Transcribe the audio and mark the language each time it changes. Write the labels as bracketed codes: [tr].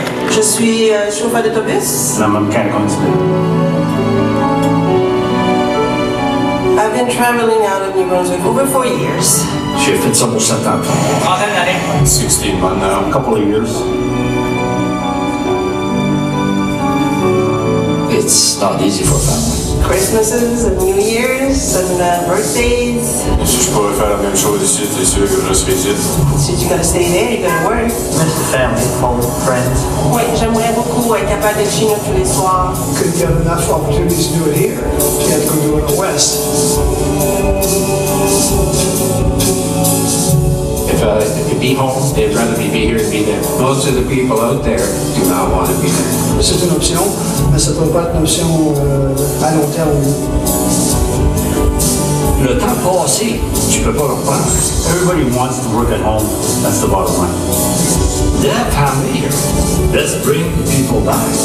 [fr] Je suis chauffeur d'autobus. [en] I'm a mechanical engineer. I've been traveling out of New Brunswick over 4 years. [fr] J'ai fait ça pour 7 ans. [en] 16 months now, a couple of years. It's not easy for a family. Christmases and New Year's and birthdays. [fr] Si je pourrais faire la même chose ici, c'est sûr que je serais ici. [en] So you gotta stay there, you gotta work. Miss the family, home, friends. [fr] Oui, j'aimerais beaucoup être capable d'être chez nous tous les soirs. [en] Could get enough opportunities to do it here. Can't go do it in the West. If it could be home, they'd rather me be here than be there. Most of the people out there do not want to be there. [fr] C'est une option, mais ça ne peut pas être une option à long terme. Le temps passé, tu peux pas le reprendre. [en] Everybody wants to work at home. That's the bottom line. That family here, let's bring the people back.